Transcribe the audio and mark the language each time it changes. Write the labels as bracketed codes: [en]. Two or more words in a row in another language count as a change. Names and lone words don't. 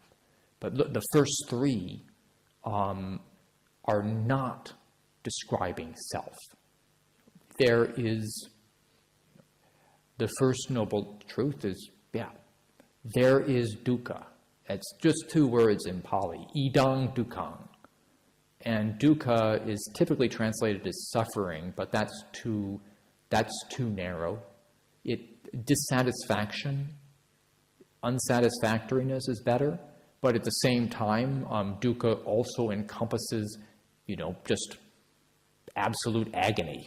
[en] But the first three are not describing self. There is, the first Noble Truth is, there is dukkha. It's just two words in Pali, [pi] idang dukkhang. [en] And dukkha is typically translated as suffering, but that's too narrow. Dissatisfaction unsatisfactoriness is better, but at the same time, dukkha also encompasses, just absolute agony.